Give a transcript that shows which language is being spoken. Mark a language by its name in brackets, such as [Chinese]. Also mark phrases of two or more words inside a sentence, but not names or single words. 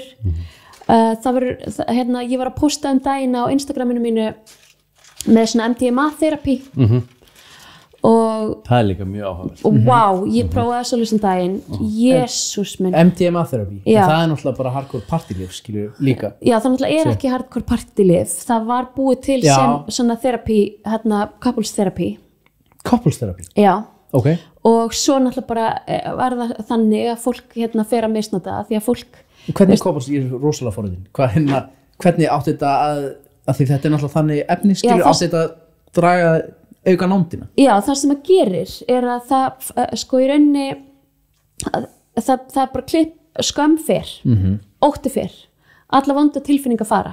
[Icelandic] Það var, ég var að posta daginn á Instagraminu mínu með svona MDMA-therapy og það er líka mjög áhugavert. Og wow, ég prófaði svolítið daginn, Jesús minn. MDMA-therapy, það er náttúrulega bara hardcore partylyf, skilur líka. Já, það náttúrulega er ekki hardcore partylyf, það var búið til sem svona therapy, [English] couples therapy. Couples therapy? [Icelandic] Já. Ok. Og svo náttúrulega bara var það þannig að fólk fer að misnota því að fólk... Hvernig couples, ég er rosalega forðin, hvernig átti þetta að því þetta er náttúrulega þannig efni, skilur átti þetta að draga auka nándina? Já, það sem það gerir er að það, sko í rauninni, það er bara skömm fer, ótti fer, alla vonda tilfinningar fara.